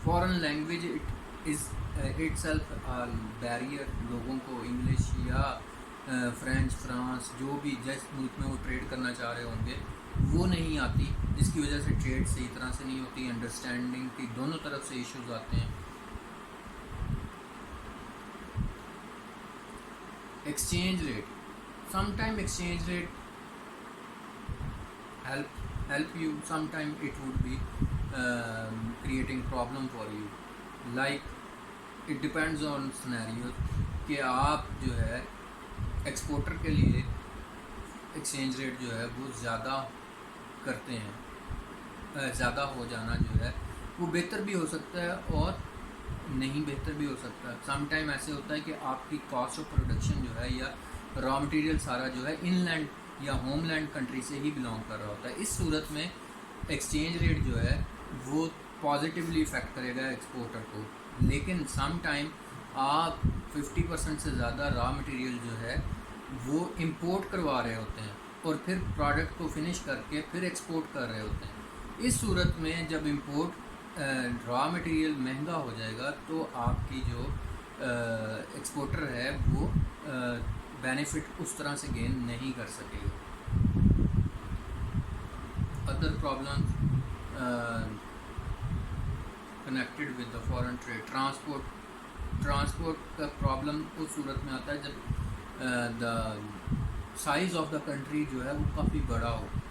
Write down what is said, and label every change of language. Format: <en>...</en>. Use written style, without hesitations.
<en>Foreign language is itself barrier.</en> <ur>لوگوں کو English یا فرینچ، فرانس، جو بھی جس ملک میں وہ ٹریڈ کرنا چاہ رہے ہوں گے وہ نہیں آتی، جس کی وجہ سے ٹریڈ صحیح طرح سے نہیں ہوتی. انڈرسٹینڈنگ کی دونوں طرف سے ایشوز آتے ہیں.</ur> <en>Exchange rate, some time exchange rate help you, sometime it would be creating problem for you. Like it depends on scenario</en> <ur>کہ آپ جو ہے ایکسپورٹر کے لیے ایکسچینج ریٹ جو ہے وہ زیادہ کرتے ہیں، زیادہ ہو جانا جو ہے وہ بہتر بھی ہو سکتا ہے اور نہیں بہتر بھی ہو سکتا ہے. سم ٹائم ایسے ہوتا ہے کہ آپ کی کاسٹ آف پروڈکشن جو ہے یا را مٹیریل سارا جو ہے ان لینڈ یا ہوم لینڈ کنٹری سے ہی بلانگ کر رہا ہوتا ہے. اس صورت میں ایکسچینج ریٹ جو ہے وہ پازیٹیولی افیکٹ کرے گا ایکسپورٹر کو. لیکن سم ٹائم آپ 50% سے زیادہ را مٹیریل جو ہے وہ امپورٹ کروا رہے ہوتے ہیں اور پھر پروڈکٹ کو فنش کر کے پھر ایکسپورٹ کر رہے ہوتے ہیں. اس صورت میں جب امپورٹ را مٹیریل مہنگا ہو جائے گا تو آپ کی جو ایکسپورٹر ہے وہ بینیفٹ اس طرح سے گین نہیں کر سکے گا.</ur> <en>Other problems connected with the foreign trade.</en> <ur>Transport کا پرابلم اس صورت میں آتا ہے جب the size of the country جو ہے وہ کافی بڑا ہو.</ur>